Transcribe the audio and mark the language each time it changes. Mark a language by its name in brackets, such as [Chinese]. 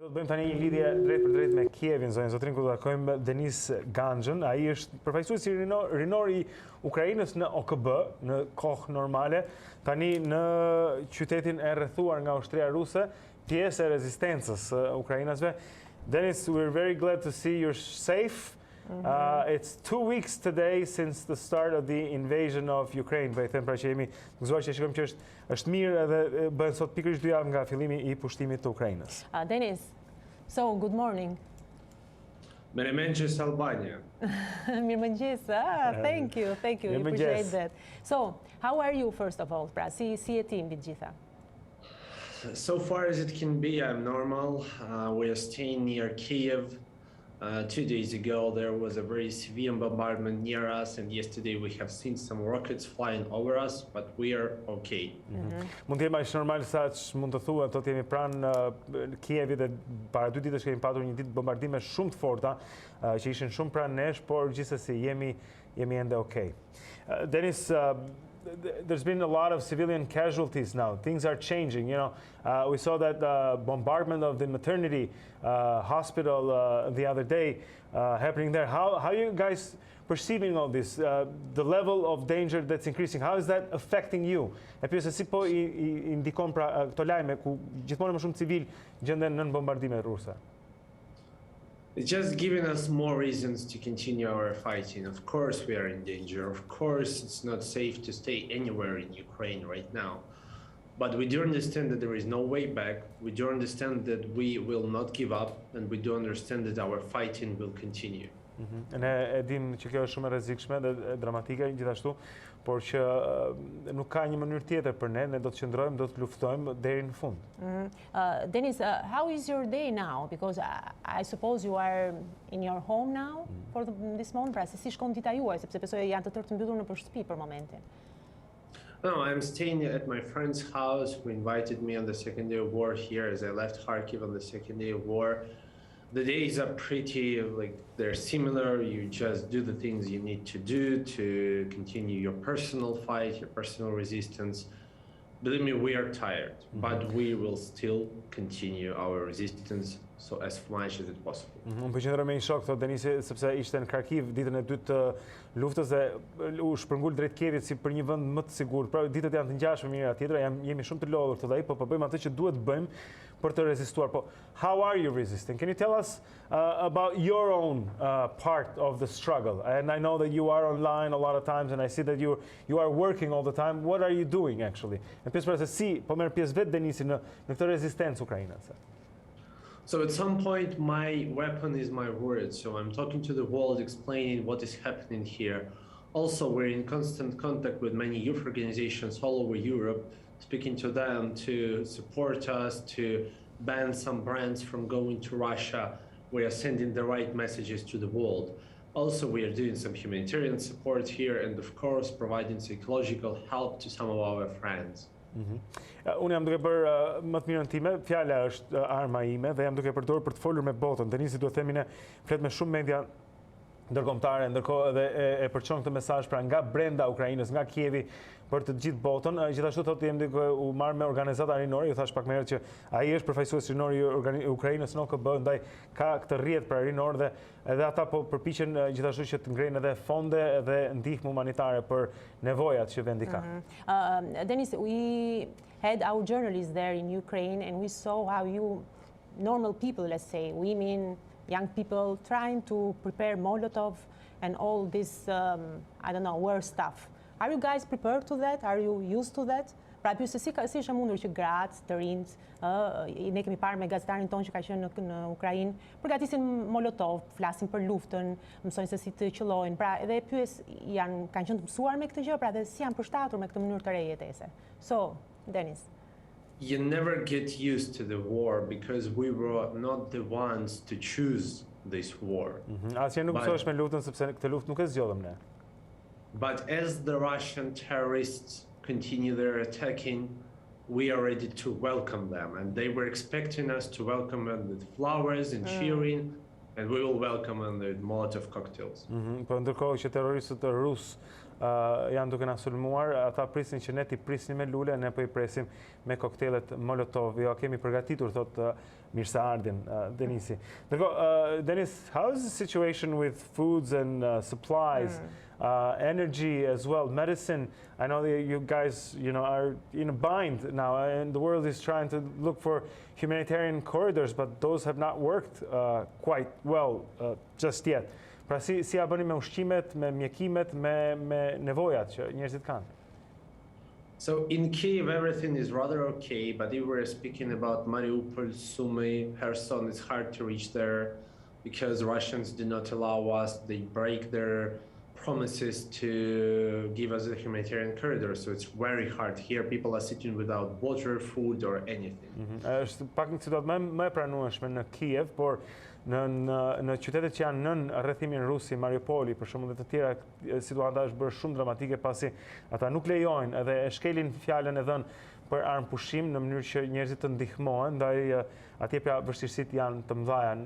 [Albanian] Bëjmë tani një lidhje drejt për drejt me Kievin, zotrin, ku do takojmë Ganzhën. Ai është përfaqësuesi rinor i Ukrainës në OKB, në kohë normale, tani në qytetin e rrethuar nga ushtria ruse, pjesë e rezistencës ukrainasve. [English] Dennis, we're very glad to see you're safe. It's 2 weeks today since the start of the invasion of Ukraine. [Albanian] Pra I them pra që jemi gëzuar që shikojmë që është mirë edhe bën sot pikërisht 2 javë nga fillimi I pushtimit të Ukrainës. [English] Dennis, so good morning. [Albanian] Mirëmëngjes Albania. Mirëmëngjes. [English] Thank you. We appreciate that. So, how are you first of all? [Albanian] Pra si e ti mbi të gjitha? [English] So far as it can be, I'm normal. We are staying near Kiev. 2 days ago, there was a very severe bombardment near us, and yesterday we have seen some rockets flying over us, but we are okay. [Albanian] Mund të jemi aq normal sa mund të thuhet, do të jemi pranë Kievit dhe para 2 ditësh kemi patur një ditë bombardime shumë të forta që ishin shumë pranë nesh, por gjithsesi jemi ende okay. [English] Dennis, there's been a lot of civilian casualties now. Things are changing. We saw that bombardment of the maternity hospital the other day happening there. How are you guys perceiving all this? The level of danger that's increasing. How is that affecting you? [Albanian] E pyesë si po I ndikon pra këto lajme ku gjithmonë më shumë civil gjenden nën bombardime ruse? [English] It's just giving us more reasons to continue our fighting. Of course we are in danger. Of course it's not safe to stay anywhere in Ukraine right now. But we do understand that there is no way back. We do understand that we will not give up, and we do understand that our fighting will continue. [Albanian] Ne e dim që kjo është shumë e rrezikshme dhe dramatike gjithashtu, por që nuk ka një mënyrë tjetër për ne do të qëndrojmë, do të luftojmë deri në fund. [English] Dennis, how is your day now? Because I suppose you are in your home now for this moment. [Albanian] Pra, si shkon dita juaj, sepse besoj janë të tërë të mbyllur në shtëpi për momentin. [English] No, I'm staying at my friend's house who invited me on the second day of war here as I left Kharkiv on the second day of war. The days are pretty, they're similar. You just do the things you need to do to continue your personal fight, your personal resistance. Believe me, we are tired, but we will still continue our resistance as much as it's possible. [Albanian] Unë përqendroj me një shok, thot Denisi, sepse ishte në Kharkiv ditën e dytë të luftës dhe u shpërngul drejt Kievit si për një vend më të sigurt. Pra ditët janë të ngjashme njëra tjetra, jemi shumë të lodhur thotë ai, po bëjmë atë që duhet bëjmë për të rezistuar. [English] Po, how are you resisting? Can you tell us about your own part of the struggle? And I know that you are online a lot of times, and I see that you are working all the time. What are you doing actually? [Albanian] E pjesë se si po merr pjesë vetë Denisi në këtë rezistencë ukrainase. [English] So at some point, my weapon is my words. So I'm talking to the world, explaining what is happening here. Also, we're in constant contact with many youth organizations all over Europe, speaking to them to support us, to ban some brands from going to Russia. We are sending the right messages to the world. Also, we are doing some humanitarian support here, and of course, providing psychological help to some of our friends. [Albanian] Unë jam duke bërë më të mirën time, fjala është arma ime dhe jam duke përdorur për të folur me botën. Denisi duhet themi ne flet me shumë media ndërkombëtare, ndërkohë edhe e përçon këtë mesazh pra nga brenda Ukrainës, nga Kievi për të gjithë botën. Gjithashtu thotë jam duke u marrë me organizata rinore, ju thash pak më herët që ai është përfaqësuesi rinor I Ukrainës në OKB, ndaj ka këtë rrjet pra rinor dhe edhe ata po përpiqen gjithashtu që të ngrenë edhe fonde dhe ndihmë humanitare për nevojat që vendi ka. [English] Dennis, we had our journalists there in Ukraine, and we saw how you, normal people, let's say, women, young people, trying to prepare Molotov and all this, I don't know, war stuff. Are you guys prepared to that? Are you used to that? [Albanian] Pra pyesë si është mundur që gratë, të rinjt, ne kemi parë me gazetarin tonë që ka qenë në Ukrainë, përgatisin Molotov, flasin për luftën, mësojnë se si të qëllojnë. Pra edhe pyes kanë qenë të mësuar me këtë gjë, pra dhe si janë përshtatur me këtë mënyrë të re jetese. [English] So, Dennis. You never get used to the war because we were not the ones to choose this war. [Albanian] Asnjë nuk mësohesh me luftën sepse këtë luftë nuk e zgjodhëm ne. [English] But as the Russian terrorists continue their attacking, we are ready to welcome them, and they were expecting us to welcome them with flowers and cheering, and we will welcome them with Molotov cocktails. [Albanian] Po ndërkohë që terroristët rusë janë duke na sulmuar, ata prisnin që ne t'i prisnim me lule, ne po I presim me koktelet Molotov. Jo, kemi përgatitur, thot Mirë se ardhin, Denisi. [English] Denis, how is the situation with foods and supplies, energy as well, medicine? I know that you guys, are in a bind now, and the world is trying to look for humanitarian corridors, but those have not worked quite well just yet. [Albanian] Pra si a bëni me ushqimet, me mjekimet, me nevojat që njerëzit kanë? [English] So in Kiev, everything is rather okay, but if we're speaking about Mariupol, Sumy, Kherson, it's hard to reach there because Russians do not allow us. They break their promises to give us a humanitarian corridor, so it's very hard. Here, people are sitting without water, food, or anything. [Albanian] Është pak një situatë më e pranueshme në Kiev, por në qytetet që janë nën rrethimin rus, si Mariupoli, për shembull, dhe të tjera, situata është bërë shumë dramatike pasi ata nuk lejojnë edhe e shkelin fjalën e dhënë për armë pushim në mënyrë që njerëzit të ndihmohen, ndaj atje pra vështirësitë janë të mëdha.